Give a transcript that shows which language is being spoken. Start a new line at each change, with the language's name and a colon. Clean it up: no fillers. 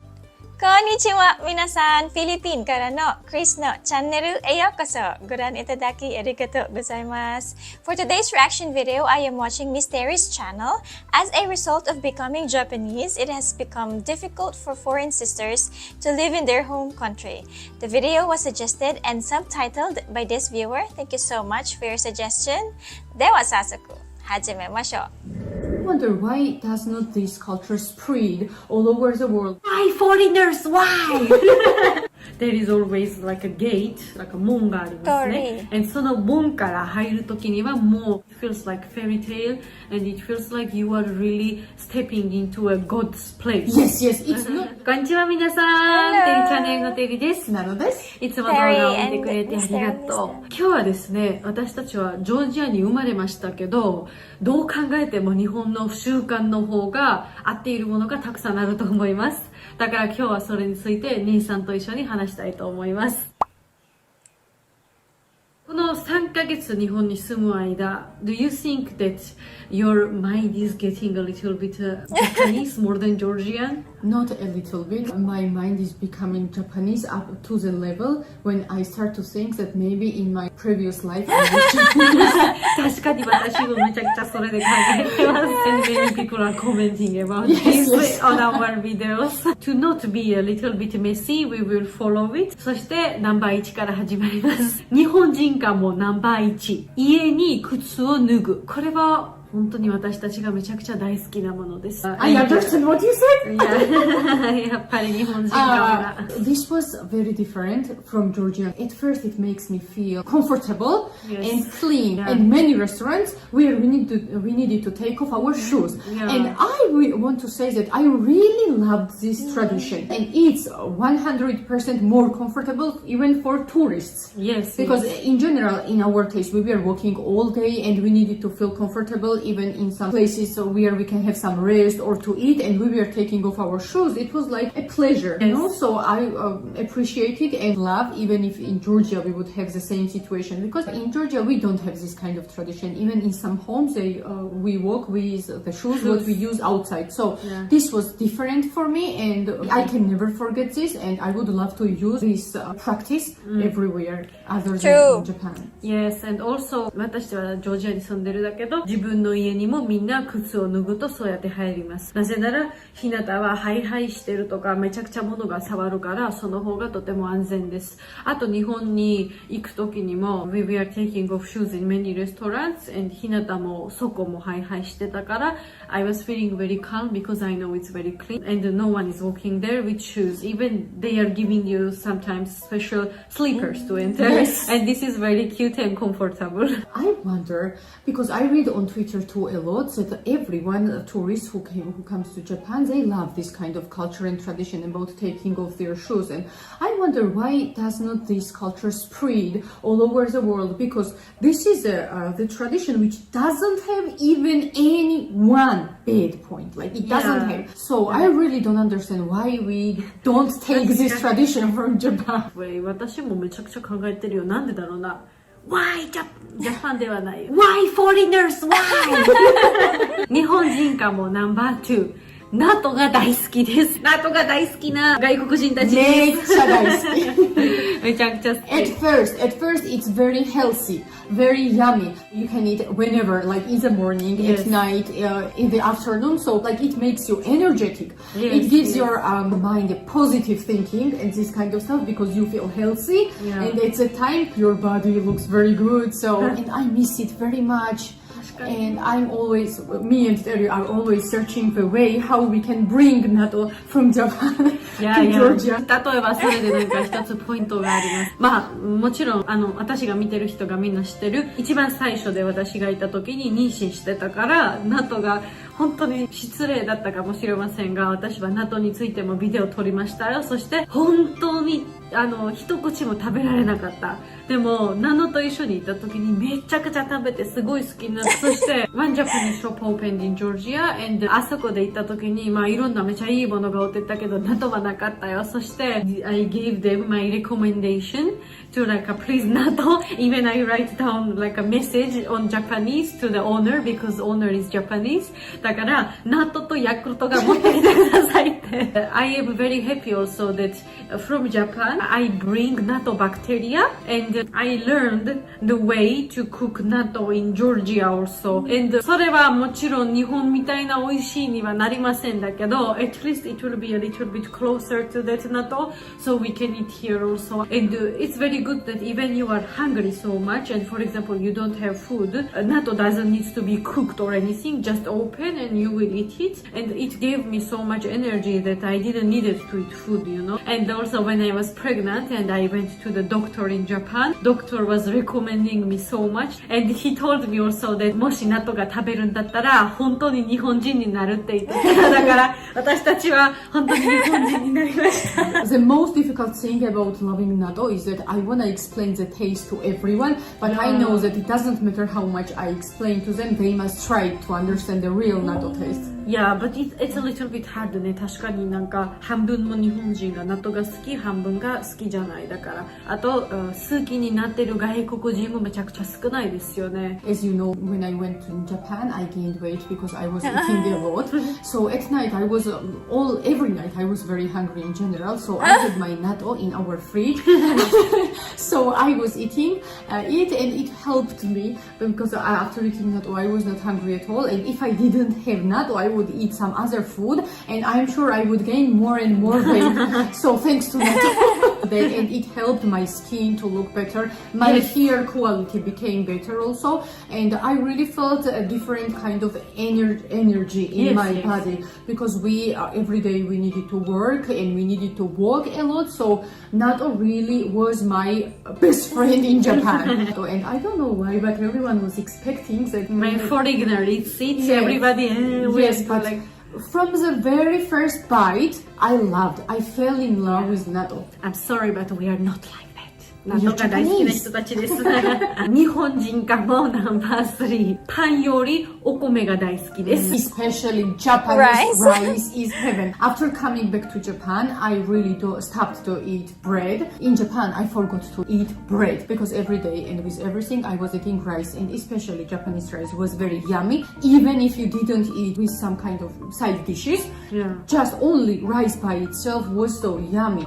Japanese: こんにちは、皆さん。フィリピンからのクリスのチャンネルへようこそ。ご覧いただきありがとうございます。
English: For today's reaction video, I am watching Miss Terry's channel. As a result of becoming Japanese, it has become difficult for foreign sisters to live in their home country. The video was suggested and subtitled by this viewer. Thank you so much for your suggestion.
Japanese: では早速、始めましょう。
English: I wonder why does not this culture spread all over the world? Why foreigners? Why? There is always like a gate, like a
Japanese: 門がありますね。
English: And
Japanese: その門から入るときにはもう
English: it feels like fairy tale and it feels like you are really stepping into a God's place. Yes, yes, it's not.
Japanese: こんにちは皆さん。テリチャンネルのテリです。なのです。いつも動画を見てくれてありがとう。今日はですね、私たちはジョージアに生まれましたけど、どう考えても日本の習慣の方が合っているものがたくさんあると思います。だから今日はそれについて兄さんと一緒に話したいと思います。この3ヶ月日本に住む間、
English: Do you think that your mind is getting a little bit Japanese more than Georgian? Not a little bit. My mind is becoming Japanese up to the level when I start to think that maybe in my previous life I was Japanese.
Japanese: 確かに私もめちゃくちゃそれで考えてます。
English: And many people are commenting about Yes, this yes. on our videos. To not be a little bit messy, we will follow it.
Japanese: そしてナンバー1から始まります。日本人化もナンバー1。家に靴を脱ぐ。これは本当に私たちがめちゃくちゃ大好きなものです。
English: I understand what you said.
Japanese: やっぱり日本人化が。
English: This was very different from Georgia. At first, it makes me feel comfortable and clean. Yeah. And many restaurants where we needed to take off our shoes. Yeah. And I want to say that I really loved this tradition. And it's 100% more comfortable even for tourists. Yes. Because in general, in our case, we were walking all day and we needed to feel comfortable even in some places where we can have some rest or to eat, and we were taking off our shoes. It was like a pleasure. Yes. And also I appreciate it and love, even if in Georgia we would have the same situation, because in Georgia we don't have this kind of tradition. Even in some homes we walk with the shoes what we use outside. So this was different for me, and I can never forget this, and I would love to use this practice everywhere other than in Japan. Yes, and also
Japanese: 私はジョージアに住んでるだけど、自分の家にもみんな靴を脱ぐとそうやって入ります。なぜなら日向はハイハイしてるとかめちゃくちゃ物が触るから、その方がとても安全です。あと日本に行く時にも
English: We were taking off shoes in many restaurants, and
Japanese: 日向もそこもハイハイしてたから、
English: I was feeling very calm because I know it's very clean and no one is walking there with shoes. Even they are giving you sometimes special slippers to enter. Yes. And this is very cute and comfortable. I wonder, because I read on Twitter too a lot that everyone, tourists who comes to Japan, they love this kind of culture and tradition about taking off their shoes. And I wonder why does not this culture spread all over the world? Because this is the tradition which doesn't have even any one bad point. Like it doesn't have. So I really don't understand why we don't take this tradition from Japan.
Japanese: 私もめちゃくちゃ考えてるよ。なんでだろうな。Why ジャパンではないよ。
English: Why foreigners? Why?
Japanese: 日本人化もナンバー2。ナトが大好きです。ナトが大好きな外国人たちです。めちゃくちゃ好き。
English: At first it's very healthy, very yummy. You can eat whenever, like in the morning, Yes. at night, in the afternoon. So like it makes you energetic. Yes, It gives yes. your mind a positive thinking and this kind of stuff because you feel healthy. Yeah. And at the time your body looks very good. So and I miss it very much. And I'm always, me and Terry are always searching the way how we can bring natto from Japan to Georgia.
Japanese: 例えばそれでなんか一つポイントがあります。まあもちろん私が見てる人がみんな知ってる一番最初で私がいた時に妊娠してたからナトが本当に失礼だったかもしれませんが、私はナトについてもビデオ撮りましたよ。そして本当に一口も食べられなかった。でもナノと一緒にいた時にめちゃくちゃ食べてすごい好きになった。そして
English: One Japanese shop opened in Georgia, and
Japanese: あそこで行った時にまあいろんなめちゃいいものが売ってたけどナトはなかったよ。そして
English: I gave them my recommendation to like please natto. Even I write down like a message on Japanese to the owner because owner is Japanese.
Japanese: ったから、納豆とヤクルトが持ってきてくださいって。
English: I am very happy also that from Japan, I bring natto bacteria and I learned the way to cook natto in Georgia also. And
Japanese: それはもちろん日本みたいな美味しいにはなりませんだけど、
English: at least it will be a little bit closer to that natto, so we can eat here also. And it's very good that even you are hungry so much, and for example, you don't have food, natto doesn't need to be cooked or anything, just open and you will eat it. And it gave me so much energy that I didn't need it to eat food, you know. And also when I was pregnant and I went to the doctor in Japan, doctor was recommending me so much, and he told me also that
Japanese: もし納豆が食べるんだったら本当に日本人になるって言ってた。だから私たちは本当に日本人になりました。
English: The most difficult thing about loving natto is that I want to explain the taste to everyone, but I know that it doesn't matter how much I explain to them, they must try to understand the real natto taste. Yeah, but it's a little bit hard ね。
Japanese: 確かになんか半分の日本人が納豆が好き、半分が好きじゃない。だからあと好きになってる外国人もめちゃくちゃ少ないですよね。
English: As you know, when I went to Japan, I gained weight because I was eating a lot. So at night, I was every night I was very hungry in general. So I had my natto in our fridge. So I was eating it, and it helped me because after eating natto, I was not hungry at all. And if I didn't have natto, I would eat some other food, and I'm sure I would gain more and more weight. So thanks to natto, and it helped my skin to look better. My hair quality became better also, and I really felt a different kind of energy in my body because we every day we needed to work and we needed to walk a lot. So natto really was my best friend in Japan. And I don't know why, but everyone was expecting that My foreigner eats it, everybody yes, but like from the very first bite, I fell in love with natto. I'm sorry, but we are not like that.
Japanese: 納豆が大好きな人たちです。日本人かもナンバー3。パンよりお米が大好きです。
English: Especially Japanese rice is heaven. After coming back to Japan, I really stopped to eat bread. In Japan, I forgot to eat bread because every day and with everything I was eating rice, and especially Japanese rice was very yummy. Even if you didn't eat with some kind of side dishes, just only rice by itself was so yummy.